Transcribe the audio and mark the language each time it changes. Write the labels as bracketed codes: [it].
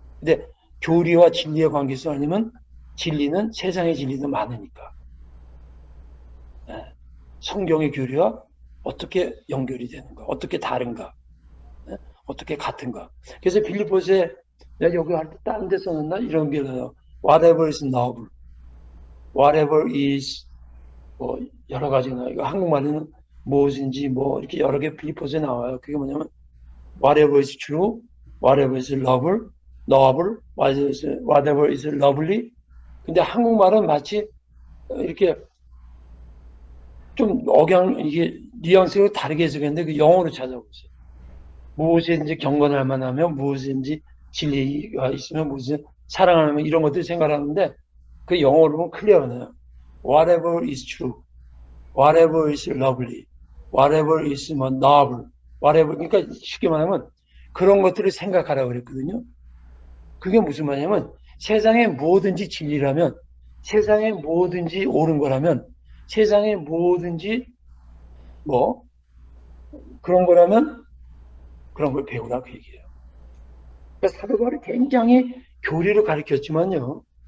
[ko] 근데 교리와 진리의 관계성 아니면 진리는 세상의 진리도 많으니까 성경의 교리와 어떻게 연결이 되는가, 어떻게 다른가, 어떻게 같은가. 그래서 빌립보서에 내가 여기 할 때 다른 데 써놨나 이런 게 나요. [en] Whatever is noble, whatever is [ko] 뭐 여러 가지나 이거 한국말에는 무엇인지 뭐 이렇게 여러 개 빌립보서에 나와요. 그게 뭐냐면 [en] whatever is true, whatever is noble, whatever is lovely. [ko] 근데 한국말은 마치 이렇게 좀 이게 뉘앙스가 다르게 해석했는데 그 영어로 찾아보세요. 무엇이든지 경건할 만하면 무엇이든지 진리가 있으면 무슨 사랑하면 이런 것들 생각하는데 그 영어로 보면 클리어네요. [en] Whatever is true, whatever is lovely, whatever is noble, whatever [ko] 그러니까 쉽게 말하면 그런 것들을 생각하라고 그랬거든요. 그게 무슨 말이냐면 세상에 뭐든지 진리라면 세상에 뭐든지 옳은 거라면 세상에 뭐든지 뭐 그런 거라면 그런 걸 배우라 그 얘기예요. 그러니까 사도 바울이 굉장히 교리를 가르쳤지만요.